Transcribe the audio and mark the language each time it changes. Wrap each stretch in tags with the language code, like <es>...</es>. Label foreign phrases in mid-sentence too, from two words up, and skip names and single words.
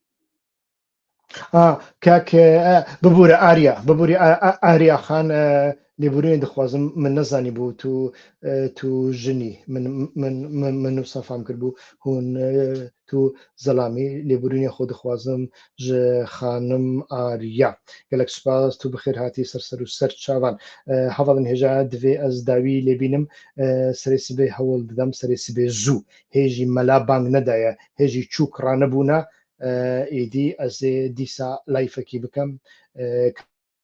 <ku>کاک ببوورە ئاریا ببووری ئاریا خان لێبوورێن دەخوازم من نەزانی بوو تو ژنی من و سەفام کرد بوو هون تو زەلامی لێبوورینی خۆ دەخوازم ji خانم ئاریا gelek spas tu bixêr hatî ser û ser çavan heva min hêja divê ez dawî lêbînim serê sibê hewl didem serê sibê zû hêjî mela bang nedaye hêjî çûk ranebûne êdî ez ê dîsa layfekî bikim</ku>